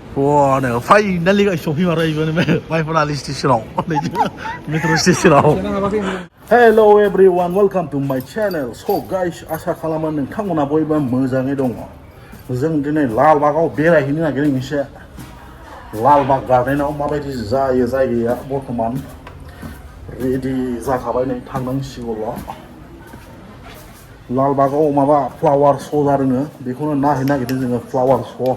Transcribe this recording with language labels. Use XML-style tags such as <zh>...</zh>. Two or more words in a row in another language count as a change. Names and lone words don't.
<en>Bodo, finally guys</en> <brx>सफैमारबाय इबो माइफोरालि स्टेशनाव मेट्र' स्टेशनाव</brx> <en>Hello everyone, welcome to my channel. So guys,</en> <brx>आसा खालामो नोंथांमोना बयबो मोजाङै दङ। जों दिनै लालबागाव बेरायहैनो नागिरदों एसे। लालबाग गार्डेनाव माबायदि जायो जायगाया बर्थमान रेडि जाखाबाय नै थांनांसिगौल'। लालबागाव माबा</brx> <en>flower show'</en> <brx>जादोंनो बेखौनो नायहैनो नागिरदों जोङो</brx> <en>flower show'.</en>